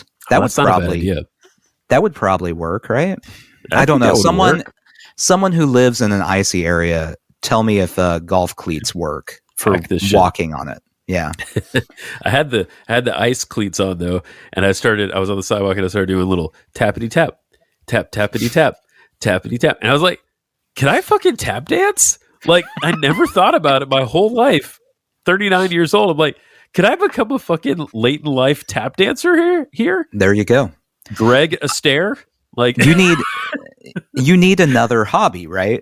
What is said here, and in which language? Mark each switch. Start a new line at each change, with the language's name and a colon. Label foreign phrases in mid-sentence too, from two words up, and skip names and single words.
English: That would probably work, right? I don't know. Someone who lives in an icy area, tell me if golf cleats work for walking on it. Yeah. I had the ice cleats on though, and I was on the sidewalk and I started doing a little tappity tap, tap tappity tap, tappity tap. And I was like, can I fucking tap dance? Like, I never thought about it my whole life. 39 years old. I'm like, could I become a fucking late in life tap dancer here? There you go. Greg Astaire. Like, you need another hobby, right?